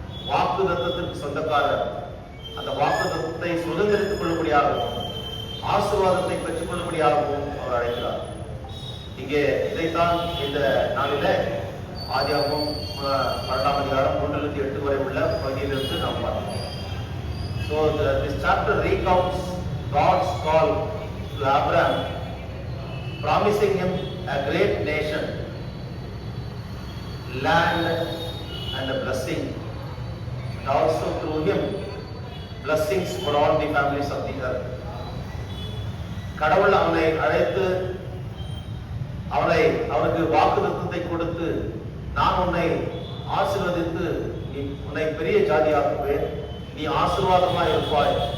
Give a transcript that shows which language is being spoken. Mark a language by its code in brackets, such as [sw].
[ta] வாக்குத்தத்தத்திற்கு சொந்தக்காரர். அந்த வாக்குத்தத்தத்தை சுதந்திரித்துக் கொள்ளும்படியாகவும் ஆசீர்வாதத்தை பெற்றுக் கொள்ளும்படியாகவும் அவர் அழைக்கிறார். இங்கே இதைத்தான் இந்த நாளில ஆதியாகமம் 12ஆம் அதிகாரம் 1-8 வரை உள்ள பகுதியிலிருந்து நாம் பார்க்கிறோம். [en] So this chapter recounts God's call to Abraham, promising him a great nation, land and a blessing, and also through him blessings for all the families of the earth. [ta] கடவுள் அவனை அழைத்து அவனுக்கு வாக்குத்தத்தத்தை கொடுத்து, நான் உன்னை ஆசீர்வதித்து உன்னை பெரிய ஜாதியாக்குவேன், நீ ஆசீர்வாதமாக இருப்பாய்.